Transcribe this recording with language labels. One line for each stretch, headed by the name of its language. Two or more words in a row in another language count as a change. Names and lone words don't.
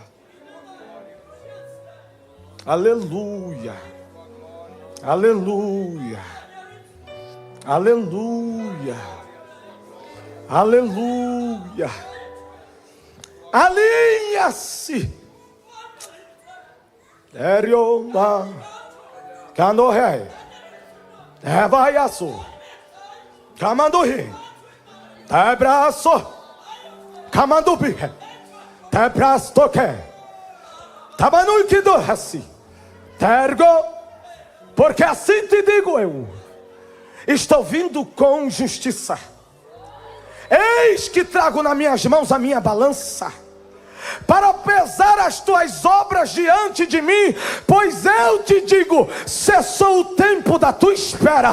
Portuguese: Aleluia. Aleluia. Aleluia. Aleluia. Alinha-se. Erioma. Canohe. Evaiaço. Camanduhi. Tebraço. Camandubi. Tebrastoque. Tabanuikidohasi. Tergo. Porque assim te digo eu, estou vindo com justiça. Eis que trago nas minhas mãos a minha balança, para pesar as tuas obras diante de mim. Pois eu te digo, cessou o tempo da tua espera.